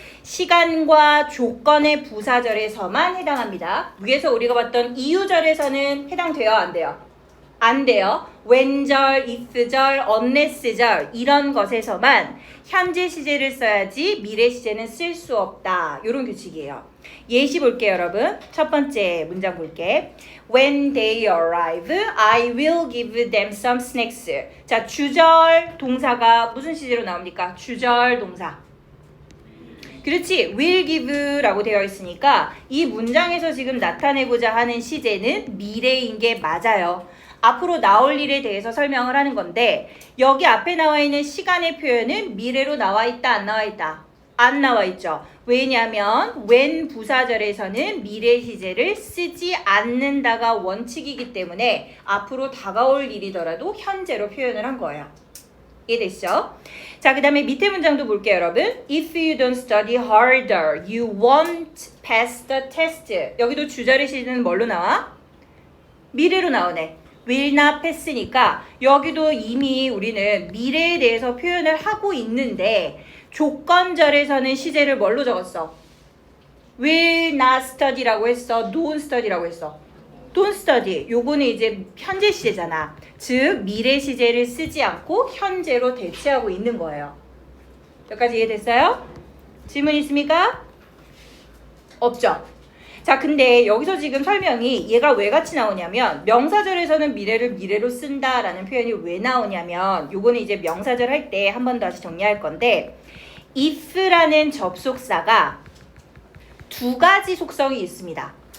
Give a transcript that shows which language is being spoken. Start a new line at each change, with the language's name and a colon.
Korean: 시간과 조건의 부사절에서만 해당합니다. 위에서 우리가 봤던 이유절에서는 해당돼요, 안 돼요? 안 돼요. when절, if절, unless절 이런 것에서만 현재 시제를 써야지 미래 시제는 쓸 수 없다. 이런 규칙이에요. 예시 볼게요, 여러분. 첫 번째 문장 볼게.
English: When they arrive, I will give them some snacks.
Korean: 자, 주절 동사가 무슨 시제로 나옵니까? 주절 동사. 그렇지.
English: will give
Korean: 라고 되어 있으니까 이 문장에서 지금 나타내고자 하는 시제는 미래인 게 맞아요. 앞으로 나올 일에 대해서 설명을 하는 건데 여기 앞에 나와 있는 시간의 표현은 미래로 나와 있다, 안 나와 있다? 안 나와 있죠. 왜냐하면 when 부사절에서는 미래 시제를 쓰지 않는다가 원칙이기 때문에 앞으로 다가올 일이더라도 현재로 표현을 한 거예요. 이해됐죠? 자, 그 다음에 밑에 문장도 볼게요, 여러분.
English: If you don't study harder, you won't pass the test.
Korean: 여기도 주저리 시는 뭘로 나와? 미래로 나오네.
English: will not pass
Korean: 니까 여기도 이미 우리는 미래에 대해서 표현을 하고 있는데 조건절에서는 시제를 뭘로 적었어?
English: will not study
Korean: 라고 했어?
English: don't study
Korean: 라고 했어?
English: don't study.
Korean: 요거는 이제 현재 시제잖아. 즉 미래 시제를 쓰지 않고 현재로 대체하고 있는 거예요. 여기까지 이해됐어요? 질문 있습니까? 없죠? 자, 근데 여기서 지금 설명이 얘가 왜 같이 나오냐면 명사절에서는 미래를 미래로 쓴다라는 표현이 왜 나오냐면 요거는 이제 명사절 할 때 한 번 다시 정리할 건데 if라는 접속사가 두 가지 속성이 있습니다.